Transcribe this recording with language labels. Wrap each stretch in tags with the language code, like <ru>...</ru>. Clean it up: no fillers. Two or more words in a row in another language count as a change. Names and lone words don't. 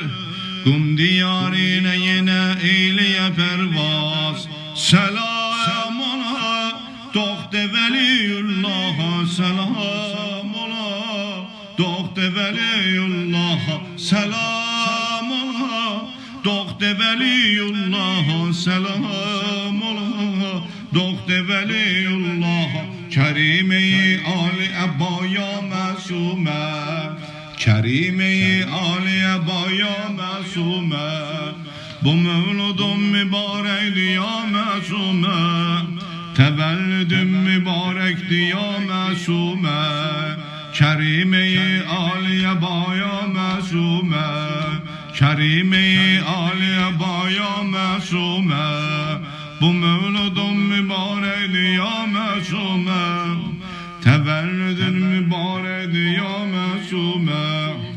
<tr>Kum diyarine yine eyliye pervaz Selam ola Dokte veliyullah'a selam ola Dokte veliyullah'a selam ola Dokte veliyullah'a selam ola Dokte veliyullah'a Kerime-i Ali Ebba'ya</tr> <fa>معصومه کریمه عالیه با یا معصومه</fa> <tr>bu mevludun mübarekti ya masume tevellüdün mübarekti ya masume kerime-i aliye baya masume kerime-i aliye baya masume bu mevludun mübarekti ya masume tevellüdün mübarekti ya masume</tr>